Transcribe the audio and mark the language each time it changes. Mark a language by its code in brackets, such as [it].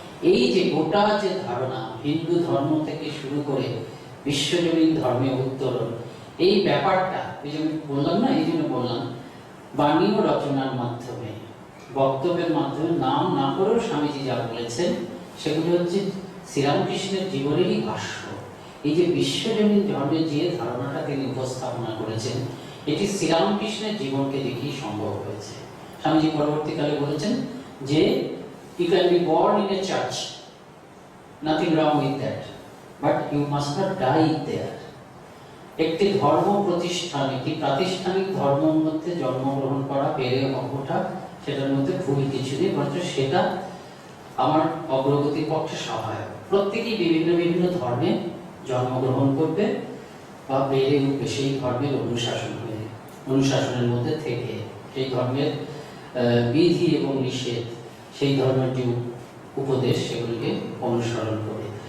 [bn] এই যে গোটা যে ধারণা হিন্দু ধর্ম থেকে শুরু করে বিশ্বজনীন ধর্মে উত্তরণ, এই ব্যাপারটা এই যে আমি বললাম না, এই জন্য বললাম বাণী ও রচনার মাধ্যমে, বক্তব্যের মাধ্যমে নাম না করেও স্বামীজি যা বলেছেন সেগুলো হচ্ছে শ্রীরামকৃষ্ণের জীবনেরই ভাষ্য। এই যে বিশ্বজনীন ধর্মের যে ধারণাটা তিনি উপস্থাপনা করেছেন, এটি শ্রীরামকৃষ্ণের জীবনকে দেখেই সম্ভব হয়েছে। স্বামীজি পরবর্তীকালে বলেছেন যে [en] you can be born in a church, nothing wrong with that, but you must not die there. [bn] একটি ধর্ম প্রতিষ্ঠান, একটি প্রাতিষ্ঠানিক ধর্মের মধ্যে জন্মগ্রহণ করা, বেড়ে ওঠা, সেটার মধ্যে ভুল কিছু নেই, বরঞ্চ সেটা আমার অগ্রগতির পক্ষে সহায়ক। প্রত্যেকেই বিভিন্ন বিভিন্ন ধর্মে জন্মগ্রহণ করবে বা বেড়ে উঠবে সেই ধর্মের অনুশাসনের মধ্যে থেকে, সেই ধর্মের বিধি এবং নিষেধ, সেই ধর্মের যে উপদেশ সেগুলিকে অনুসরণ করে।